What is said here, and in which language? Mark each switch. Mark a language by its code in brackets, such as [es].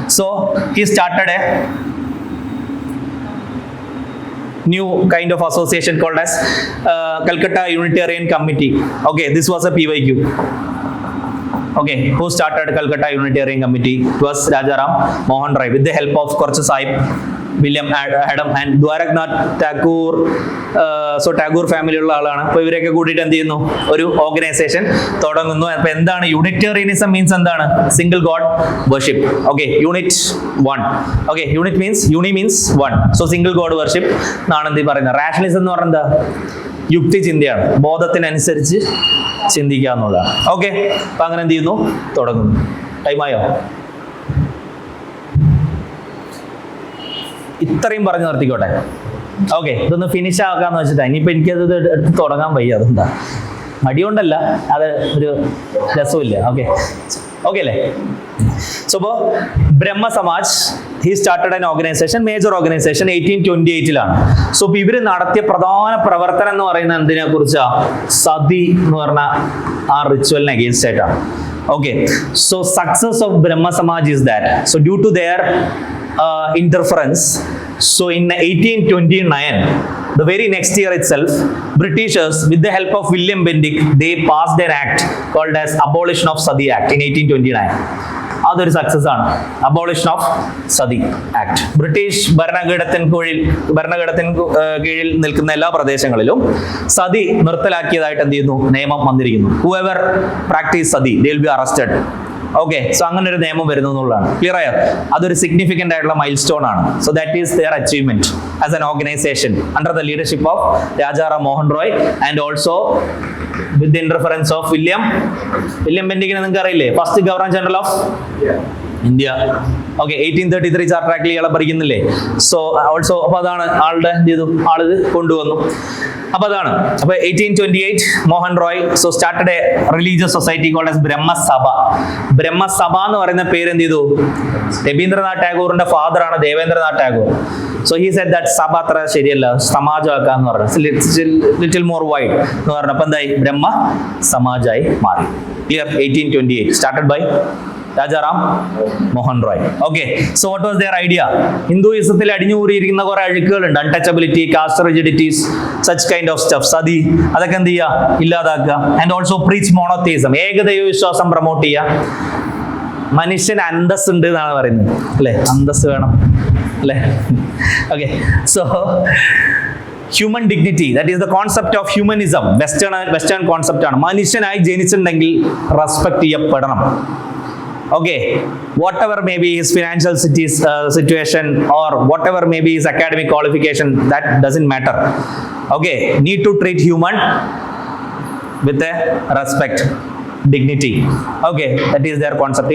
[en] So he started a new kind of association called as Calcutta Unitarian Committee. Okay, this was a PYQ. Okay, who started Calcutta Unitarian Committee? It was Rajaram Mohan Roy with the help of Korchu Sahib, William Adam and Dwaraknath Tagore. [ml] So Tagore family ഉള്ള ആളാണ്. അപ്പോൾ ഇവരൊക്കെ കൂടിയിട്ട് എന്ത് ചെയ്യുന്നു? ഒരു organisation തുടങ്ങുന്നു. അപ്പോൾ എന്താണ് യൂണിറ്റേറിയനിസം? മീൻസ് എന്താണ്? Single God worship. Okay, unit one. Okay, unit means, യൂണി means one. So single God worship എന്നാണ് എന്ത് പറയുന്നത്. റാഷണലിസം എന്ന് പറയുന്നത് എന്താ? യുക്തി ചിന്തയാണ്, ബോധത്തിനനുസരിച്ച് ചിന്തിക്കുക എന്നുള്ളതാണ്. ഓക്കെ, അപ്പൊ അങ്ങനെ എന്ത് ചെയ്യുന്നു? തുടങ്ങുന്നു. ടൈമായോ? ഇത്രയും പറഞ്ഞു നിർത്തിക്കോട്ടെ. ഓക്കെ, ഇതൊന്ന് ഫിനിഷ് ആക്കാന്ന് വെച്ചിട്ടാ. ഇനിയിപ്പോൾ എനിക്കത് എടുത്ത് തുടങ്ങാൻ വയ്യ. അതെന്താ? മടികൊണ്ടല്ല, അത് ഒരു രസമില്ല. ഓക്കെ ഓക്കെ അല്ലേ? [en] So ഇപ്പോൾ Brahmo Samaj he started an organization, major organization 1828-ലാണ്. [ml] So ഇപ്പോൾ ഇവർ നടത്തിയ പ്രധാന പ്രവർത്തനം എന്ന് പറയുന്നത് എന്തിനെ കുറിച്ചാ? സതി എന്ന് പറഞ്ഞ ആ റിച്വലിന് അഗെയിൻസ്റ്റ് ആയിട്ടാണ്. Okay, [en] So success of Brahmo Samaj is that. So due to their interference, so in 1829, the very next year itself, Britishers with the help of William Bentinck, they passed an act called as Abolition of Sati Act in 1829. [ml] അതൊരു success ആണ്, abolition of sati act. British ഭരണകൂടത്തിന് കീഴിൽ നിൽക്കുന്ന എല്ലാ പ്രദേശങ്ങളിലും സതി നിർത്തലാക്കിയതായിട്ട് എന്ത് ചെയ്യുന്നു? നിയമം വന്നിരിക്കുന്നു. [en] whoever practice Sati they will be arrested. [ml] Okay, so അങ്ങനെ ഒരു നിയമം വരുന്നു എന്നുള്ളതാണ്. ക്ലിയർ ആയോ? അതൊരു സിഗ്നിഫിക്കന്റ് ആയിട്ടുള്ള മൈൽ സ്റ്റോൺ ആണ്. [en] So that is their achievement as an organization under the leadership of Rajaram Mohan Roy and also with the interference of William Bentinck. [ml] നിങ്ങൾക്ക് അറിയില്ലേ? First governor general of India. Okay, 1833 charter ആക്ടിൽ ഇയാളെ ഭരിക്കുന്നില്ലേ? So also അപ്പൊ അതാണ് ആളുടെ എന്ത് ചെയ്തു? ആളിത് കൊണ്ടുവന്നു. അപ്പൊ അതാണ്. [en] അപ്പൊ 1828 Mohan Roy so started a religious society called as Brahmasabha. [ml] Brahma Sabha എന്ന് പറയുന്ന പേര് എന്ത് ചെയ്തു? രവീന്ദ്രനാഥ് ടാഗോറിന്റെ ഫാദർ ആണ് Debendranath Tagore. [en] so he said that [ml] സഭ അത്ര ശരിയല്ല, സമാജമാക്കാന്ന് പറഞ്ഞു, [en] little more wide [ml] എന്ന് പറഞ്ഞപ്പോൾ എന്തായി? ബ്രഹ്മ സമാജായി മാറി. Clear? 1828 started by Rajaram Mohan Roy. [en] Okay, so what was their idea? [ml] ഹിന്ദുയിസത്തിൽ അടിഞ്ഞുകൂടിയിരിക്കുന്ന കുറെ അഴുക്കുകളുണ്ട്, untouchability, cast റിജിഡിറ്റീസ്, [en] Such kind of stuff. [ml] Sati അതൊക്കെ എന്ത് ചെയ്യുക? ഇല്ലാതാക്കുക. [en] and also preach monotheism, [ml] ഏകദൈവ വിശ്വാസം പ്രൊമോട്ട് ചെയ്യുക. മനുഷ്യന് അന്തസ് ഉണ്ട് എന്നാണ് പറയുന്നത്, അല്ലെ? അന്തസ് വേണം, അല്ലെ? [en] Okay, so human dignity, that is the concept of humanism. Western concept ആണ്. [ml] മനുഷ്യനായി ജനിച്ചിട്ടുണ്ടെങ്കിൽ respect ചെയ്യപ്പെടണം. [en] Okay, whatever may be his financial situation or whatever may be his academic qualification, that doesn't matter. Okay, need to treat human with a respect, dignity. Okay, that is their concept.